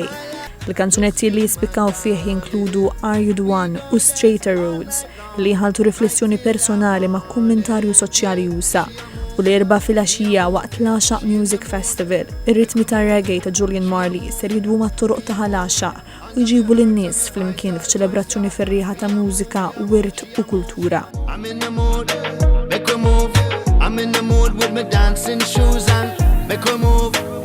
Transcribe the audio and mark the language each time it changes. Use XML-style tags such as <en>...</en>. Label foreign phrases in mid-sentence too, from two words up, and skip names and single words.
<mt>Il-kanzunetti li jispikkaw fih jinkludu Are You The One u Straighter Roads li jħaltu riflessjoni personali ma' kummentarju soċjali jusa u l-4 fil-għaxija waqt l-Asha Music Festival. Ir-ritmi ta' reggae ta' Julian Marley ser jidwu mat-toroq ta' ħal-Asha u jġibu lin-nies flimkien f'ċelebrazzjoni ferrieħa ta' mużika, wirt u kultura.</mt> <en>I'm in the mood with my dancing shoes and make we move.</en>